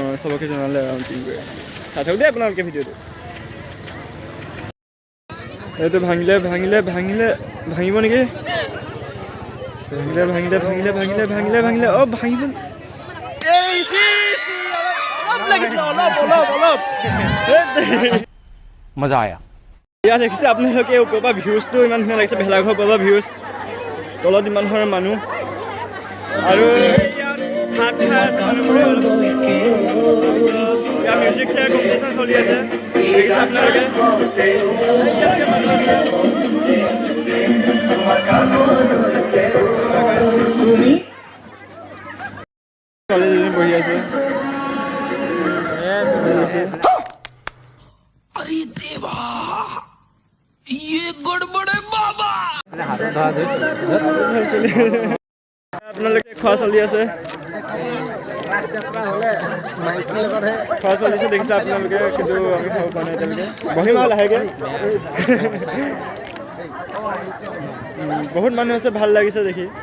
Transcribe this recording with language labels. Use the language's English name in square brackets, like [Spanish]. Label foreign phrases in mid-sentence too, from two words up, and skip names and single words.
[Assamese] চবকে জনালে আৰু চাই থাকক দেই আপোনালোকে ভিডিঅ'টো এইটো ভাঙিলে ভাঙিব নেকি ভাঙিলে অ ভাঙিব অলপ [Hindi] मजा आया [Assamese] ইয়াত দেখিছে আপোনালোকে ওপৰৰ পৰা ভিউজটো ইমান ধুনীয়া লাগিছে ভেলাঘৰ পৰা ভিউজ তলত ইমান ধৰণৰ মানুহ আৰু ইয়াত ভাত খাই আছে মানুহবোৰে ইয়াত [English] music chair competition [Assamese] চলি আছে দেখিছে আপোনালোকে ছোৱালীজনী বহি আছে [Hindi] अरे देवा ये गड़बड़ है बाबा [Assamese] আপোনালোকে খোৱা চলি আছে খোৱা চলিছে দেখিছে আপোনালোকে কিন্তু আমি খাব পৰা নাই এতিয়ালৈকে বহিম আৰু লাহেকৈ বহুত মানুহ আছে ভাল লাগিছে দেখি